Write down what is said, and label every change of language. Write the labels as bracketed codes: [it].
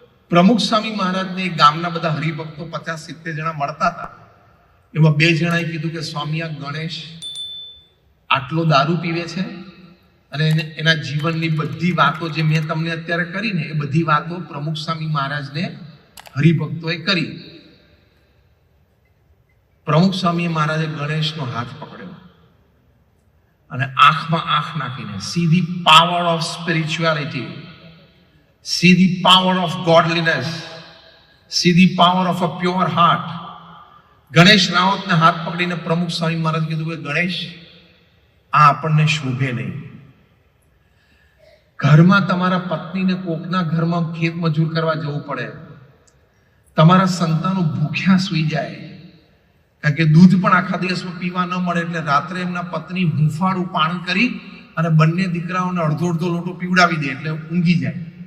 [gu] પ્રમુખ સ્વામી મહારાજને ગામના બધા હરિભક્તો 50-70 જણા મળતા હતા. એમાં 2 જણાએ કીધું કે સ્વામી, આ ગણેશ આટલો દારૂ પીવે છે અને એના જીવનની બધી વાતો જે મેં તમને અત્યારે કરી ને, એ બધી વાતો પ્રમુખ સ્વામી મહારાજને હરિભક્તોએ કરી. પ્રમુખ સ્વામી મહારાજે ગણેશનો હાથ પકડ્યો અને આંખમાં આંખ નાખીને, [en] see the power of spirituality, see the power of godliness, see the power of a pure heart. [gu] Ganesh રાવતને હાથ પકડીને પ્રમુખ સ્વામી મહારાજ કીધું કે ગણેશ, આ આપણને શોભે નહીં. ઘરમાં તમારા પત્નીને કોકના ઘરમાં ખેત મજૂર કરવા જવું પડે, તમારા સંતાનો ભૂખ્યા સૂઈ જાય, કારણ કે દૂધ પણ આખા દિવસમાં પીવા ન મળે, એટલે રાત્રે એમના પત્ની હૂંફાળું પાણી કરી અને બંને દીકરાઓને અડધો લોટો પીવડાવી દે એટલે ઊંઘી જાય.